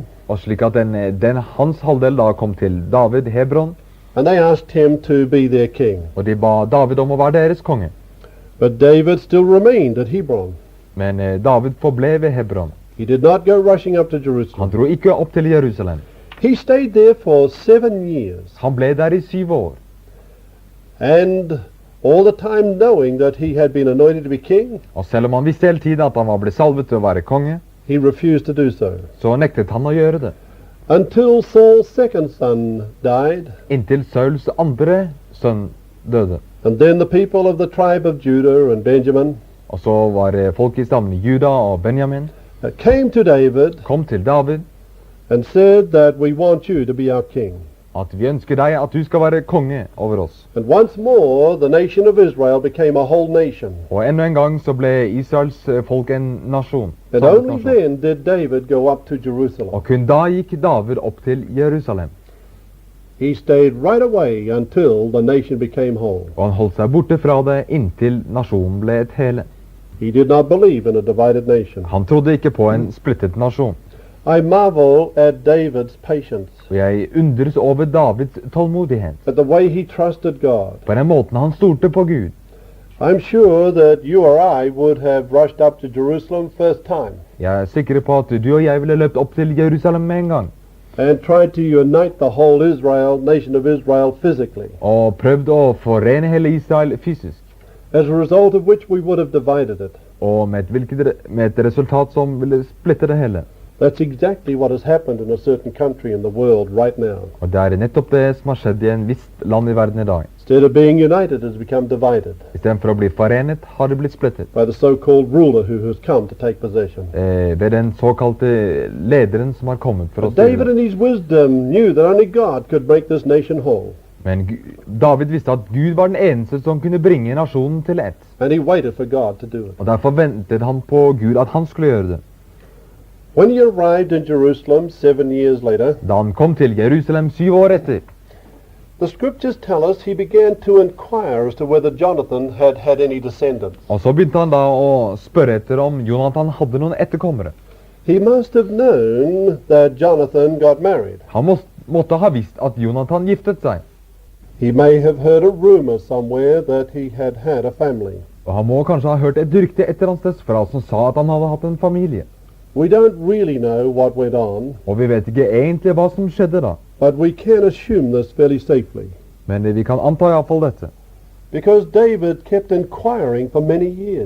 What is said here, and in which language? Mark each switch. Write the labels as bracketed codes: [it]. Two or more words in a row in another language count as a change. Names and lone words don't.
[no] Og slik at hans halvdel da kom til David, Hebron, [en] and they asked him to be their king. [no] og de ba David om å være deres konge. [en] But David still remained at Hebron. [no] Men David forble ved Hebron. [en] He did not go rushing up to [no] Han Jerusalem. dro ikke opp til Jerusalem. [en] He stayed there for 7 years, [no] Han ble der i 7 år. [en] and all the time knowing that he had been anointed to be king, [no] Og selv om han visste hele tiden at han var blitt salvet til å være konge, [en] he refused to do so. [no] så nektet han å gjøre det. [en] Until Saul's second son died, [no] Inntil Sauls andre sønn døde. [en] and then the people of the tribe of Judah and Benjamin [no] Og så var det folk i stammen Juda og Benjamin [en] came to David [no] kom til David [en] and said that we want you to be our king. [no] at vi ønsker deg at du skal være konge over oss. [en] And once more, the nation of Israel became a whole nation. [no] Og enda en gang så ble Israels folk en nasjon. [en] And [no] Samlet [en] only [no] nasjon. [en] then did David go up to Jerusalem. [no] Og kun da gikk David opp til Jerusalem. [en] He stayed right away until the nation became whole. [no] Og han holdt seg borte fra det inntil nasjonen ble et hele. [en] He did not believe in a divided nation. [no] Han trodde ikke på en splittet nasjon. [en] I marvel at David's patience, [no] Og jeg undres over Davids tålmodighet. [en] at the way he trusted God. [no] På den måten han stolte på Gud. [en] I'm sure that you or I would have rushed up to Jerusalem first time [no] Jeg er sikker på at du og jeg ville løpt opp til Jerusalem med en gang. [en] and tried to unite the whole Israel, nation of Israel physically, [no] Og prøvd å forene hele Israel fysisk. [en] as a result of which we would have divided it. [no] Og med et resultat som ville splitte det hele. [en] That's exactly what has happened in a certain country in the world right now. [no] Og det er nettopp det som har skjedd i en visst land i verden i dag. [en] Instead of being united, it has become divided [no] I stedet for å bli forenet, har det blitt splittet. [en] by the so-called ruler who has come to take possession. [no] Ved den såkalte lederen som har kommet for å [en] But David [no] styre. [en] in his wisdom knew that only God could make this nation whole. [no] Men David visste at Gud var den eneste som kunne bringe nasjonen til ett. [en] And he waited for God to do it. [no] Og derfor ventet han på Gud at han skulle gjøre det. [en] When he arrived in Jerusalem 7 years later, [no] Da han kom til Jerusalem 7 år etter, [en] the scriptures tell us he began to inquire as to whether Jonathan had had any descendants. [no] og så begynte han da å spørre etter om Jonathan hadde noen etterkommere. [en] He must have known that Jonathan got married. [no] Han måtte ha visst at Jonathan giftet seg. [en] He may have heard a rumor somewhere that he had had a family. [no] Og han må kanskje ha hørt et rykte et eller annet sted fra som sa at han hadde hatt en familie. [en] We don't really know what went on, [no] Og vi vet ikke egentlig hva som skjedde da. [en] but we can assume this fairly safely. [no] Men vi kan anta i hvert fall dette. [en] Because David kept inquiring for many years,